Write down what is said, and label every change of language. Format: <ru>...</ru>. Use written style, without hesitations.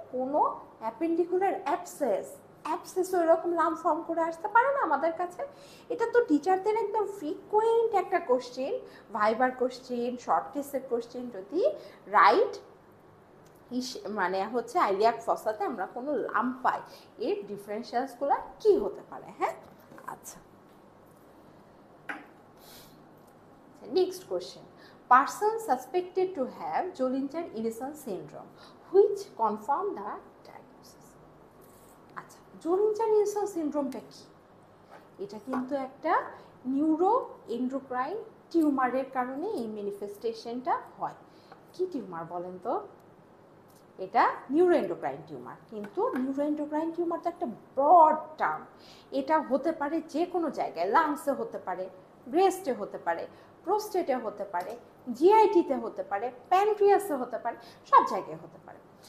<bn>কোনো অ্যাপেন্ডিকুলার অ্যাপসেসও এরকম লাম ফর্ম করে আসতে পারে না আমাদের কাছে। এটা তো টিচারদের একদম ফ্রিকোয়েন্ট একটা কোশ্চেন, ভাইবার কোশ্চেন, শর্ট কেসের কোশ্চেন। যদি রাইট মানে হচ্ছে আইলিয়াক ফসাতে আমরা কোনো লাম পাই, এর ডিফারেন্সিয়ালসগুলো কি হতে পারে?</bn> <en>হ্যাঁ, আচ্ছা, next question, person suspected to have Zollinger-Ellison syndrome, which confirm the diagnosis.</en> <bn>আচ্ছা, Zollinger-Ellison syndromeটা কি? এটা কিন্তু একটা নিউরো এন্ডোক্রাইন টিউমারের কারণে এই ম্যানিফেস্টেশনটা হয়। কি টিউমার বলেন তো? এটা নিউরো এন্ডোক্রাইন টিউমার। কিন্তু নিউরো এন্ডোক্রাইন টিউমার তো একটা ব্রড টার্ম, এটা হতে পারে যে কোনো জায়গায়, লাংসে হতে পারে, ব্রেস্টে হতে পারে, প্রোস্টেটে হতে পারে, জিআইটিতে হতে পারে, প্যানক্রিয়াসে হতে পারে, সব জায়গায় হতে পারে।</bn>